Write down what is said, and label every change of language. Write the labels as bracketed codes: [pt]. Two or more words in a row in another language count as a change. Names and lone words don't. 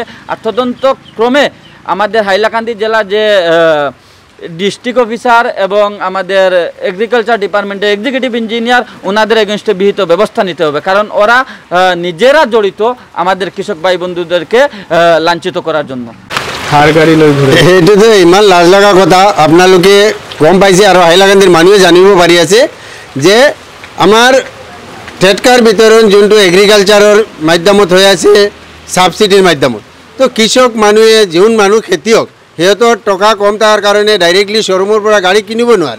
[bn] আর তদন্ত ক্রমে আমাদের হাইলাকান্দি জেলা যে [en] district officer [bn] এবং আমাদের [en] agriculture department's executive engineer, [bn] ওনাদের এগেনস্টে বিহিত ব্যবস্থা নিতে হবে, কারণ ওরা নিজেরা জড়িত আমাদের কৃষক ভাই বন্ধুদেরকে লাঞ্ছিত করার জন্য। [as] এইটো তো ইমান লাজ লগা কথা। আপোনালোকে গম পাইছে আৰু হাইলাকান্দিৰ মানুহে জানিব পাৰি আছে যে আমাৰ ট্ৰেক্টৰ বিতৰণ যোনটো এগ্ৰিকালচাৰৰ মাধ্যমত হৈ আছে ছাবচিডিৰ মাধ্যমত, তো কৃষক মানুহে যোন মানুহ খেতিয়ক সিহঁতৰ টকা কম থকাৰ কাৰণে ডাইৰেক্টলি শ্ব'ৰুমৰ পৰা গাড়ী কিনিব নোৱাৰে।